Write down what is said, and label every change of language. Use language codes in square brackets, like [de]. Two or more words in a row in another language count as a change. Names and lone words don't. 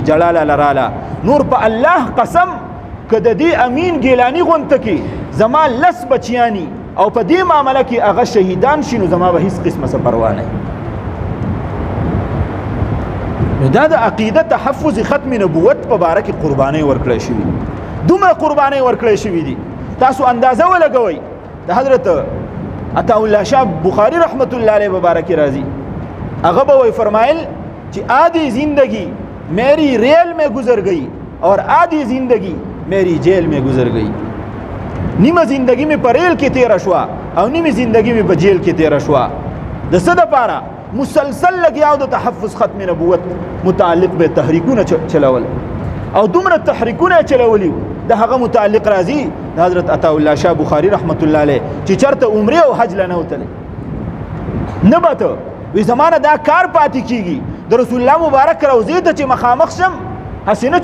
[ps] جلاله لراله نور په الله قسم که د دې امین ګیلانی غونته کې زما 10 بچیانی او په دې معامله کې هغه شهیدان شي نو زما به هیڅ قسمه څه پروا نه. نو دا د عقیده تحفظ ختم نبوت په باره کې قربانۍ ورکړی شوي دومره قربانۍ ورکړی شوي دي تاسو اندازه ولګوئ د حضرت عطا الله شاه بخاری رحمت الله علیه مبارک راضی هغه به وی فرمایل چې [ur] آدھی زندگی میری ریل میں گزر گئی اور آدھی زندگی میری جیل میں گزر گئی [ps] نیمه زندگی میں په ریل کې تیره شوه او نیمه زندگی میں په جیل کې تیره شوه د څه دپاره مسلسل لګیاو د تحفظ ختم نبوت متعلق به تحریکونه چلول او دومره تحریکونه چلولی د هغه متعلق راځي د حضرت عطا الله شاه بخاری رحمت الله علیه چې چرته عمره او حج لنه وتلی نه به ته وی زمانه دا کار پاتې کیږي د رسول الله مبارک روضې ته چې مخامخ شم هسې نه